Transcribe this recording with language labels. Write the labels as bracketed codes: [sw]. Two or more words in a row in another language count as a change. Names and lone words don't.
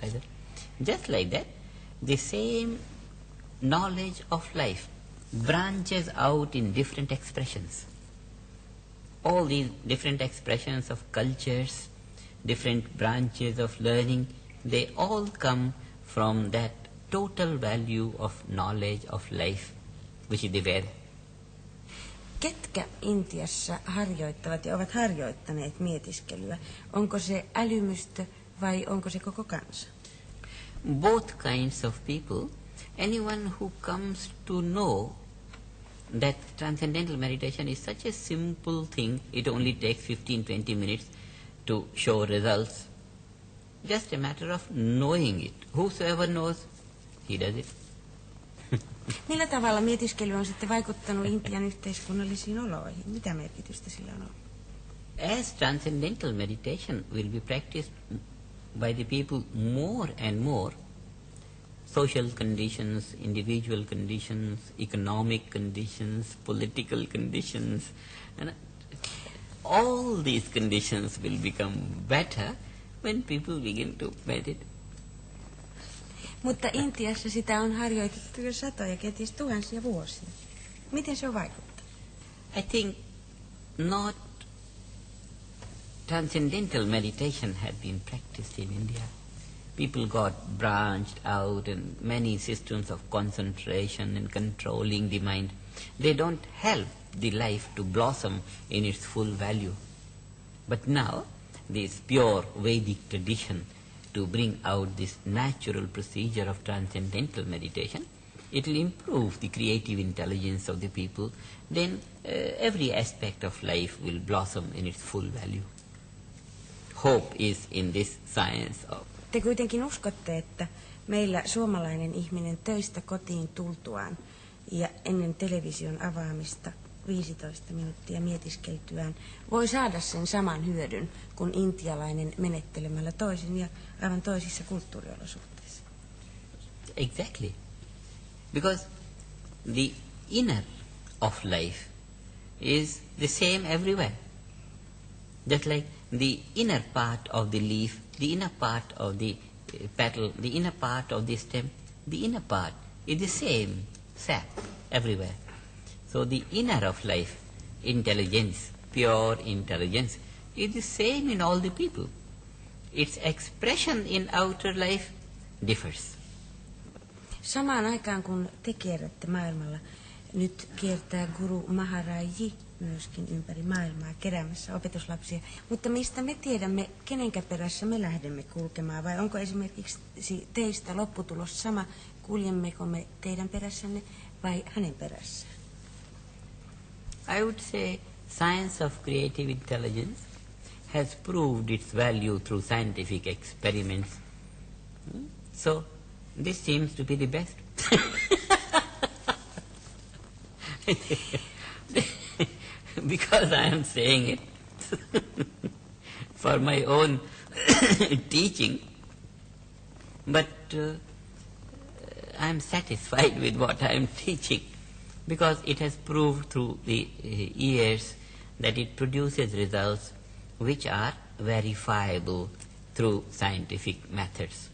[en] Just like that, the same knowledge of life branches out in different expressions. All these different expressions of cultures, different branches of learning, they all come from that total value of knowledge of life, which is the Veda. [fi] Ketkä Intiassa harjoittavat ja ovat harjoittaneet mietiskelyä? Onko se älymystö vai onko se koko kansa? [en] Both kinds of people. Anyone who comes to know that transcendental meditation is such a simple thing, it only takes 15-20 minutes to show results. Just a matter of knowing it. Whosoever knows, he does it. [fi] Millä tavalla mietiskely on sitten vaikuttanut Intian yhteiskunnallisiin oloihin? Mitä merkitystä sillä on ollut? [en] As transcendental meditation will be practiced by the people more and more, social conditions, individual conditions, economic conditions, political conditions, and all these conditions will become better when people begin to meditate. [fi] Mutta Intiassa sitä on harjoitettu jo satoja, kenties tuhansia vuosia. Miten se on vaikuttanut? [en] I think not transcendental meditation had been practiced in India. People got branched out in many systems of concentration and controlling the mind. They don't help the life to blossom in its full value. But now, this pure Vedic tradition to bring out this natural procedure of transcendental meditation it will improve the creative intelligence of the people, then every aspect of life will blossom in its full value. Hope is in this science of... [fi] Te kuitenkin uskotte, että meillä suomalainen ihminen töistä kotiin tultuaan ja ennen television avaamista 15 minuuttia mietiskeltyään voi saada sen saman hyödyn kuin intialainen menettelemällä toisin ja aivan toisissa kulttuuriolosuhteissa. [en] Exactly. Because the inner of life is the same everywhere. Just like the inner part of the leaf, the inner part of the petal, the inner part of the stem, the inner part is the same sap everywhere. So the inner of life, intelligence, pure intelligence, is the same in all the people. Its expression in outer life differs. [fi] Samaan aikaan kun te kierrätte maailmalla, nyt kiertää guru Maharaji myöskin ympäri maailmaa keräämässä opetuslapsia. Mutta mistä me tiedämme, kenenkä perässä me lähdemme kulkemaan? Vai onko esimerkiksi teistä lopputulos sama, kuljemmeko me teidän perässänne vai hänen perässään? [en] I would say science of creative intelligence has proved its value through scientific experiments. So this seems to be the best. Because I am saying it for my own teaching, but I am satisfied with what I am teaching because it has proved through the years that it produces results which are verifiable through scientific methods.